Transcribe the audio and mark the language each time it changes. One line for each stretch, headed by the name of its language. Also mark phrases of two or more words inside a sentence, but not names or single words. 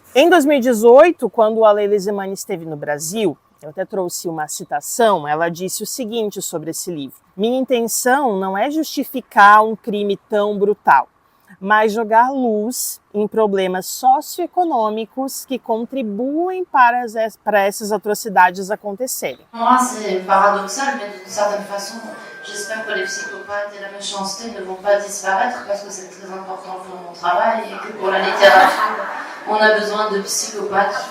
Portuguese: Em 2018, quando a Leila Slimani esteve no Brasil, eu até trouxe uma citação, ela disse o seguinte sobre esse livro: minha intenção não é justificar um crime tão brutal, mas jogar luz em problemas socioeconômicos que contribuem para essas atrocidades acontecerem.
French: Moi, c'est paradoxal, mais d'une certaine façon, j'espère que les psychopathes et la méchanceté ne vont pas disparaître parce que c'est très important pour mon travail et que pour la littérature, on a besoin de psychopathes.